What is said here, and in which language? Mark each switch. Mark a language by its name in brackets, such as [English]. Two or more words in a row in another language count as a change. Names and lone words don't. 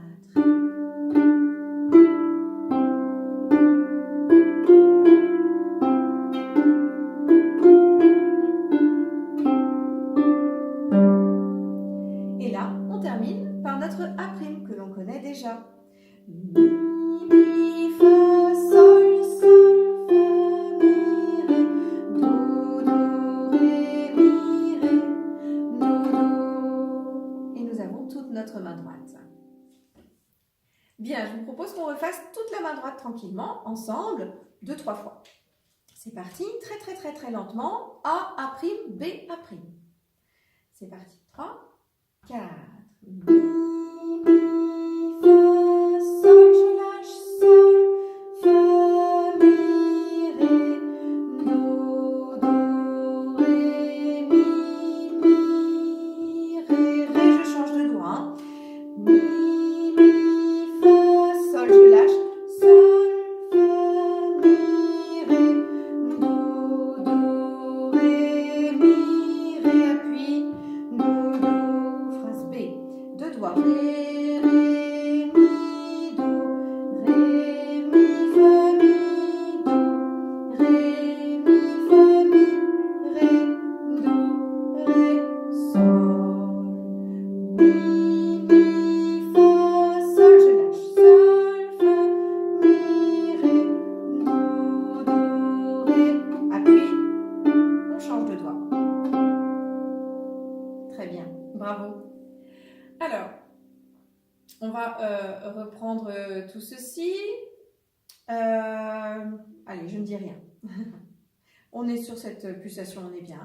[French] Et là, on termine par notre A' que l'on connaît déjà. Mi, mi, fa, sol, sol, fa, mi, ré, do, do, ré, mi, ré, do, do. Et nous avons toute notre main droite. Bien, je vous propose qu'on refasse toute la main droite tranquillement, ensemble, 2-3 fois. C'est parti, très très très très lentement. A, A', B, A'. C'est parti, 3, 4. Mi, mi, fa, sol, je lâche, sol, fa, mi, ré, do, do, ré, mi, ré, ré, je change de doigt. Hein. Mi, mi, fa, sol, je lâche, sol, fa, mi, ré, do, do, ré, mi, ré, appuie, do, do, phrase B. 2 doigts. Ré, ré, mi, do, ré, mi, fa, mi, do, ré, mi, fa, mi, ré, do, ré, sol. Mi, mi, fa, sol, je lâche, sol, fa, mi, ré, do, do, ré, appuie, on change de doigt. Très bien, bravo. Alors, on va reprendre tout ceci. Allez, je ne dis rien. On est sur cette pulsation, on est bien.